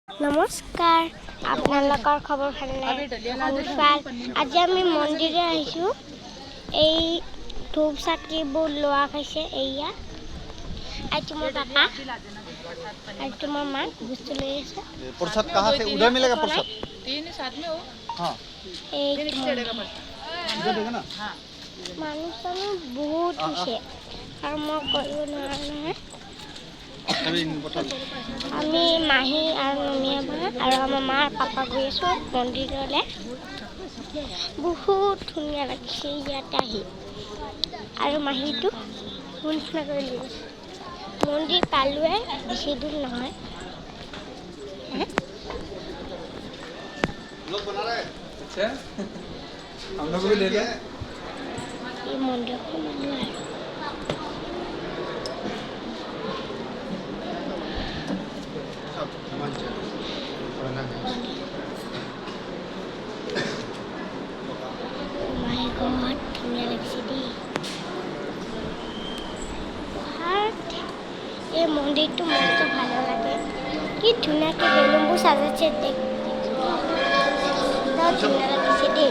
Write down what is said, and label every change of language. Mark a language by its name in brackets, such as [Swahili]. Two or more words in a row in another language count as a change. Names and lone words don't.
[Assamese] নমস্কাৰ, আপোনালোকৰ খবৰ ভালনে? ভাল। আজি আমি মন্দিৰলৈ আহিছোঁ। এই ধূপ চাকিবোৰ লোৱা হৈছে। এয়া আজি মোৰ পাপা আৰু তোমাৰ মা বস্তু লৈ আছে। [Hindi] प्रसाद कहाँ से उधर मिलेगा प्रसाद? तीन साथ में हो। हाँ इधर देगा ना। [Assamese] মানুহ চানুহ বহুত হৈছে আৰু মই কৰিব নোৱাৰোঁ নহয়। [Hindi] अभी बता दो। [Assamese] আমি মাহী আৰু নমিয়া মা আৰু আমাৰ মা আৰু পাপা গৈ আছোঁ মন্দিৰলৈ। বহুত ধুনীয়া লাগিছে ইয়াতে আহি আৰু মাহীটো নিচিনা কৰি লৈ গৈছে। মন্দিৰ পালোৱে, বেছি দূৰ নহয়। [Hindi] लोग बना रहे हैं। अच्छा हम लोग को भी ले लिया [Assamese] এই মন্দিৰখন মানুহ আৰু [Hindi] सब सामान चाहिए। पढ़ना है। [English] My God, [Assamese] ধুনীয়া লাগিছে দেই। এই মন্দিৰটো মস্ত ভাল লাগে। কি ধুনীয়াকৈ বেলুনবোৰ সাজাইছে দেখ। ধুনীয়া লাগিছে দেই।